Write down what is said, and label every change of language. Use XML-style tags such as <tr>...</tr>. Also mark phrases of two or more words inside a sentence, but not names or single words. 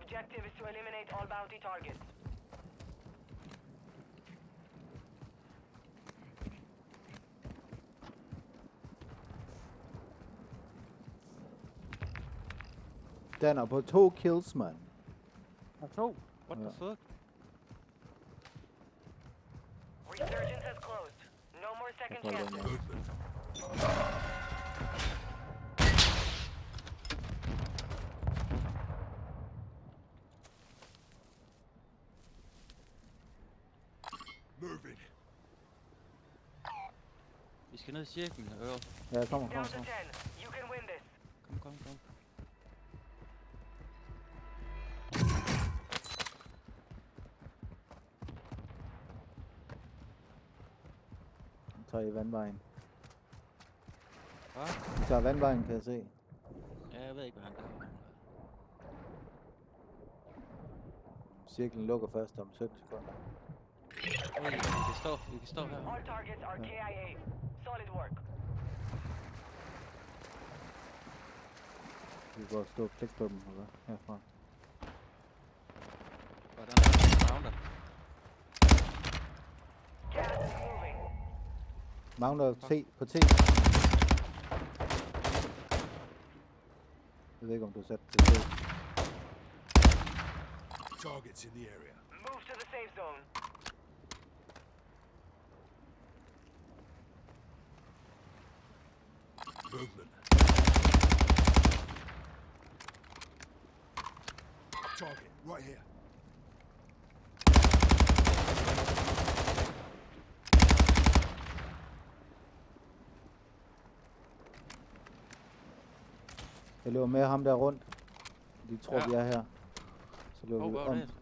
<en>objective is to eliminate all bounty targets.</en> <da>Den er på 2 kills, mand. Og 2.</da> <en>What the</en> <da>Ja.</da> <en>fuck? Resurgence has closed. No more second</en> <da>Jeg får</da> <en>chances.</en> <da>den,</da> <en>Moving.</en> <da>Vi skal ned i cirklen her, øver. Ja, jeg kommer.</da> <en>Down to 10. You can win this.</en> <da>Kom. Så tager I vandvejen. Hvad? Vi tager vandvejen, kan jeg se. Ja, jeg ved ikke, hvad han gør. Cirklen lukker først om 17 sekunder. Vi kan stå her.</da> <en>All targets are KIA. Solid work.</en> <da>Vi kan godt stå og klikke på dem, eller herfra. Hvordan er det, founder?</da> <en>Gas is moving.</en> <da>Mangler T på T. Jeg ved ikke, om du satte til T.</da> <en>Targets in the area. Move to the safe zone. Movement. Target right here.</en> <da>Jeg løber med ham der rundt. De tror, Ja. vi er her. Så løber vi hvor er om, det?</da>